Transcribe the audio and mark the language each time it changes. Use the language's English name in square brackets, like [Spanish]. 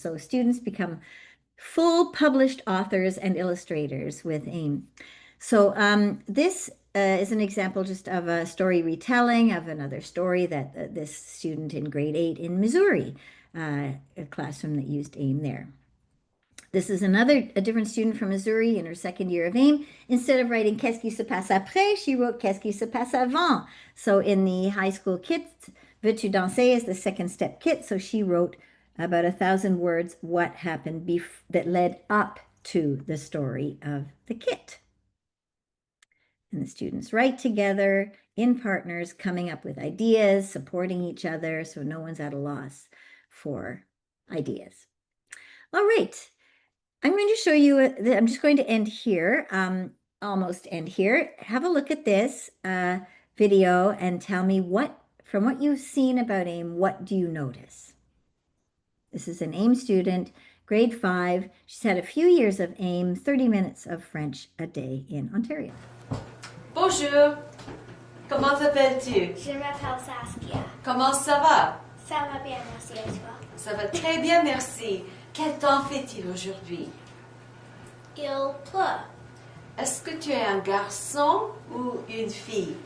[English] So students become full published authors and illustrators with AIM. So this is an example just of a story retelling of another story that this student in grade 8 in Missouri, a classroom that used AIM there. This is a different student from Missouri in her second year of AIM. Instead of writing Qu'est-ce qui se passe après, she wrote Qu'est-ce qui se passe avant. So in the high school kit, Veux-tu danser is the second step kit. So she wrote about 1,000 words what happened that led up to the story of the kit. And the students write together in partners, coming up with ideas, supporting each other, so no one's at a loss for ideas. All right. I'm going to show you, I'm just going to end here, almost end here. Have a look at this video and tell me from what you've seen about AIM, what do you notice? This is an AIM student, grade 5. She's had a few years of AIM, 30 minutes of French a day in Ontario. [French] Bonjour, comment t'appelles-tu? Je m'appelle Saskia. Comment ça va? Ça va bien, merci et toi? Ça va très bien, merci. Quel temps fait-il aujourd'hui? Il pleut. Est-ce que tu es un garçon ou une fille?